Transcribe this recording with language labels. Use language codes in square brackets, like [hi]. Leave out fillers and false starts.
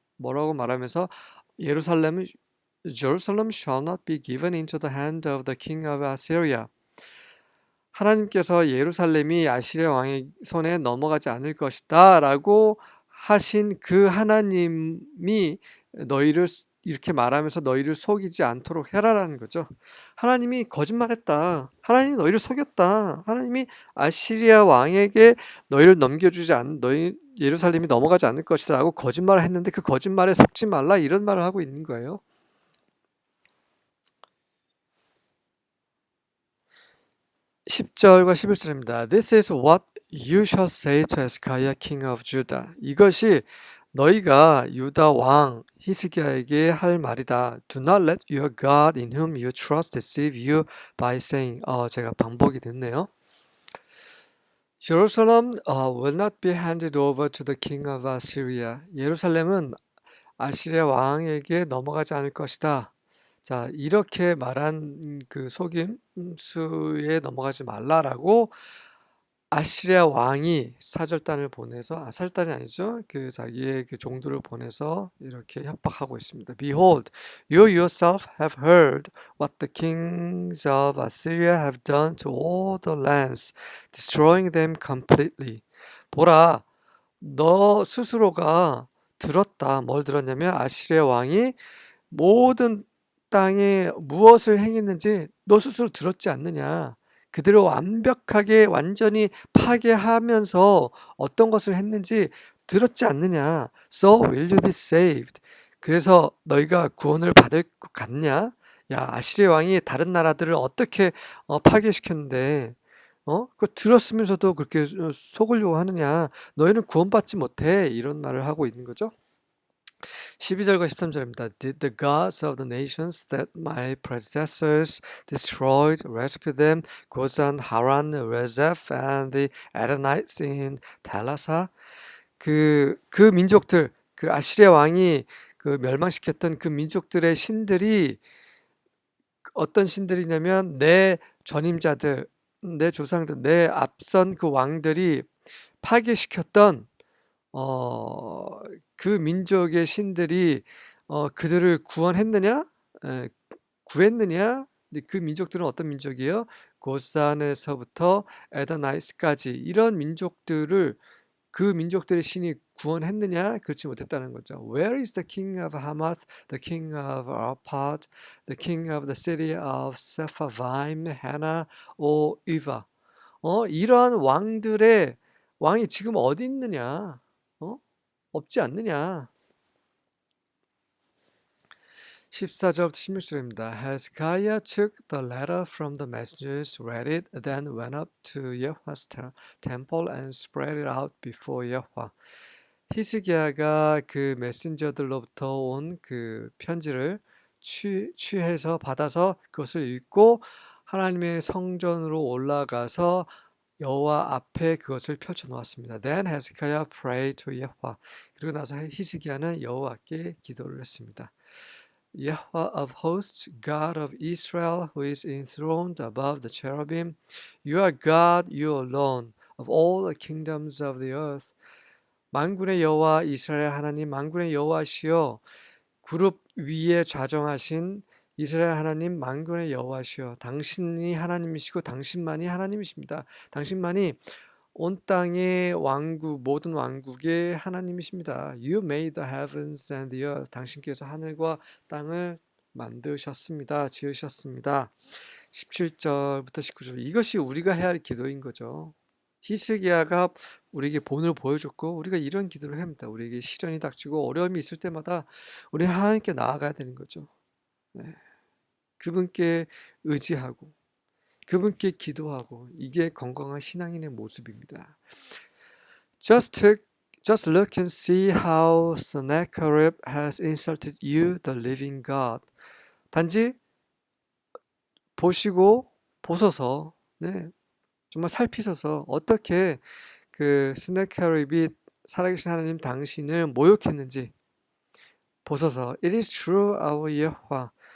[ko] 뭐라고 말하면서 [en] Jerusalem shall not be given into the hand of the king of Assyria. [ko] 하나님께서 예루살렘이 아시리아 왕의 손에 넘어가지 않을 것이다 라고 하신 그 하나님이 너희를 이렇게 말하면서 너희를 속이지 않도록 해라라는 거죠. 하나님이 거짓말했다. 하나님이 너희를 속였다. 하나님이 아시리아 왕에게 너희를 너희 예루살렘이 넘어가지 않을 것이다 라고 거짓말을 했는데 그 거짓말에 속지 말라 이런 말을 하고 있는 거예요. 10절과 11절입니다. [en] This is what you shall say to Hezekiah king of Judah. [ko] 이것이 너희가 유다 왕 히스기야에게 할 말이다. [en] Do not let your God in whom you trust deceive you by saying. [ko] 제가 반복이 됐네요. [en] Jerusalem will not be handed over to the king of Assyria. [ko] 예루살렘은 아시리아 왕에게 넘어가지 않을 것이다. 자, 이렇게 말한 그 속임수에 넘어가지 말라라고 아시리아 왕이 사절단을 보내서 사절단이 아니죠. 그 자기의 그 종들을 보내서 이렇게 협박하고 있습니다. [en] Behold, you yourself have heard what the kings of Assyria have done to all the lands, destroying them completely. [ko] 보라, 너 스스로가 들었다. 뭘 들었냐면 아시리아 왕이 모든 땅에 무엇을 행했는지 너 스스로 들었지 않느냐. 그들을 완전히 파괴하면서 어떤 것을 했는지 들었지 않느냐. [en] So will you be saved. [ko] 그래서 너희가 구원을 받을 것 같냐? 야, 아시리아 왕이 다른 나라들을 어떻게 파괴시켰는데 그거 들었으면서도 그렇게 속으려고 하느냐? 너희는 구원받지 못해. 이런 말을 하고 있는 거죠. 12절과 13절입니다. [en] Did the gods of the nations that my predecessors destroyed rescue them? Gozan, Haran, Rezeph, and the Adonites in Telassar. [ko] 그 민족들, 그 아시리아 왕이 그 멸망시켰던 그 민족들의 신들이 어떤 신들이냐면 내 전임자들, 내 조상들, 내 앞선 그 왕들이 파괴시켰던 어, 그 민족의 신들이 그들을 구원했느냐? 구했느냐? 근데 그 민족들은 어떤 민족이에요? 고산에서부터 에더나이스까지 이런 민족들을 그 민족들의 신이 구원했느냐? 그렇지 못했다는 거죠. [en] Where is the king of Hamath, the king of Arpad, the king of the city of Sepharvaim, Hena, or Uva? [ko] 이러한 왕들의 왕이 지금 어디 있느냐? 없지 않느냐? 14절부터 16절입니다. [en] Hezekiah took the letter from the messengers, read it, then went up to Yahweh's temple and spread it out before Yahweh. [ko] 히스기야가 그 메신저들로부터 온 그 편지를 취해서 받아서 그것을 읽고 하나님의 성전으로 올라가서 여호와 앞에 그것을 펼쳐 놓았습니다. [en] Then Hezekiah prayed to Yahweh. [ko] 그리고 나서 히스기야는 여호와께 기도를 했습니다. [en] Yahweh of hosts, God of Israel, who is enthroned above the cherubim, you are God, you alone, of all the kingdoms of the earth. [ko] 만군의 여호와 이스라엘 하나님, 만군의 여호와시여, 그룹 위에 좌정하신 이스라엘 하나님, 만군의 여호와시여, 당신이 하나님이시고 당신만이 하나님이십니다. 당신만이 온 땅의 왕국, 모든 왕국의 하나님이십니다. [en] You made the heavens and the earth. [ko] 당신께서 하늘과 땅을 만드셨습니다. 지으셨습니다. 17절부터 19절. 이것이 우리가 해야 할 기도인 거죠. 히스기야가 우리에게 본을 보여줬고 우리가 이런 기도를 합니다. 우리에게 시련이 닥치고 어려움이 있을 때마다 우리는 하나님께 나아가야 되는 거죠. 네. 그분께 의지하고 그분께 기도하고 이게 건강한 신앙인의 모습입니다. [en] Just look and see how Sennacherib has insulted you, the living God. [ko] 단지 보셔서 네, 정말 살피셔서 어떻게 그 스네커립이 살아계신 하나님 당신을 모욕했는지 보셔서 [en] It is true, our Yahweh.